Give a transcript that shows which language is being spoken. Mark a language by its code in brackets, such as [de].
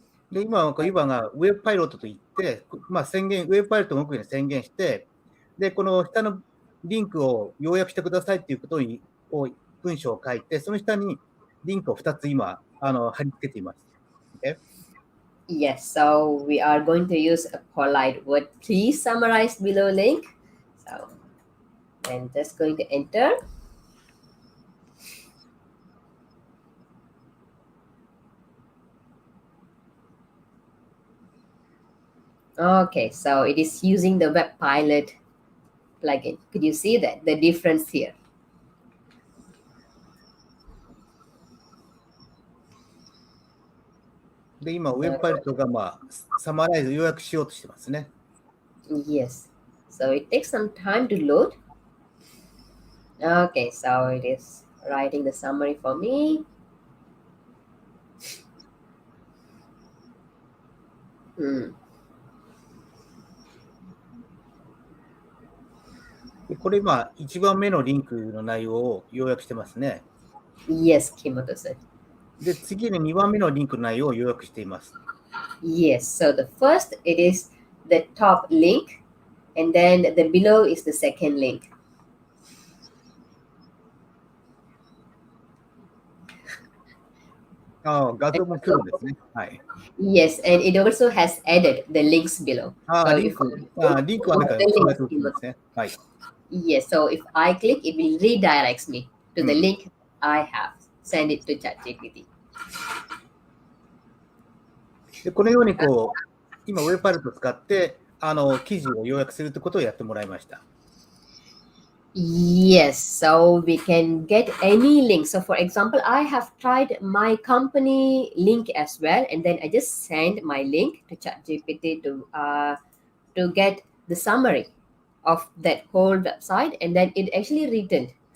[ja] で、今、ユバがウェブパイロットと言って、ウェブパイロットの奥に宣言して、で、この下のリンクを要約してくださいっていうことに、文章を書いて、その下にリンクを2つ今、貼り付けています。 [en] Okay? Yes, so we are going to use a polite word. Please summarize below link. So I'm just going to enter. Okay, so it is using the web pilot plugin. Could you see that the difference here? [ja] で、今、ウェブパイロットが、サマライズ、要約しようとしてますね。 [en] Yes. So it takes some time to load. Okay, so it is writing the summary for me. Hmm. [ja] でこれ今、1番目のリンクの内容を要約してますね。 [en] Yes, Kimoto-san. [ja] で、次に2番目のリンクの内容を要約しています。 [en] Yes, so the first it is the top link, and then the below is the second link. [ja] 画像も来るんですね。はい。 [en] Yes, and it also has added the links below. [ja] リンクはあるから加えておきますね。はい。 [en] Yes, so if I click, it will redirects me to the link I have. Send it to ChatGPT. [ja] でこのように今、ウェブパイロットを使って、記事を要約するということをやってもらいました。 [en] Yes, so we can get any link. So for example, I have tried my company link as well, and then I just send my link to ChatGPT to get the summary of that whole website, and then it actually returned.